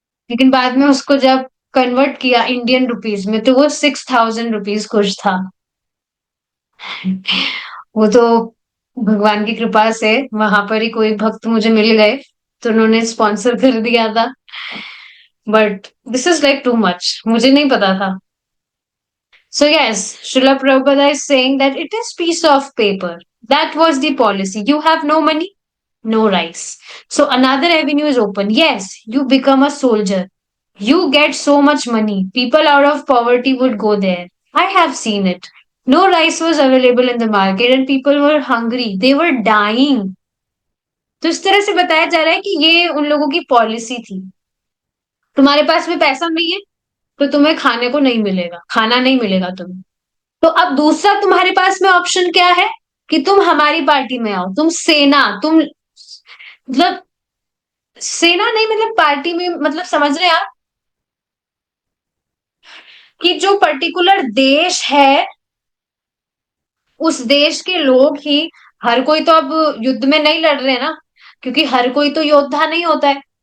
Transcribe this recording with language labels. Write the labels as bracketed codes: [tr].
[hi] लेकिन बाद में उसको जब कन्वर्ट किया इंडियन रुपीज में तो वो 6000 रुपीज कुछ था। वो तो भगवान की कृपा से वहां पर ही कोई भक्त मुझे मिल गए, तो उन्होंने स्पॉन्सर कर दिया था। [en] but this is like too much, [hi] मुझे नहीं पता था। [en] So yes, Srila Prabhupada is saying that it is piece of paper. That was the policy. You have no money, no rice. So another avenue is open. Yes, you become a soldier. You get so much money. People out of poverty would go there. I have seen it. No rice was available in the market and people were hungry. They were dying. [hi] तो इस तरह से बताया जा रहा है कि ये उन लोगों की पॉलिसी थी। तुम्हारे पास में पैसा नहीं है तो तुम्हें खाने को नहीं मिलेगा, खाना नहीं मिलेगा तुम्हें। तो अब दूसरा तुम्हारे पास में ऑप्शन क्या है कि तुम हमारी पार्टी में आओ, तुम सेना, तुम मतलब सेना नहीं, मतलब पार्टी में, मतलब समझ रहे हैं आप कि जो पर्टिकुलर देश है उस देश के लोग ही, हर कोई तो अब युद्ध में नहीं लड़ रहे ना, क्योंकि हर कोई तो योद्धा नहीं होता है।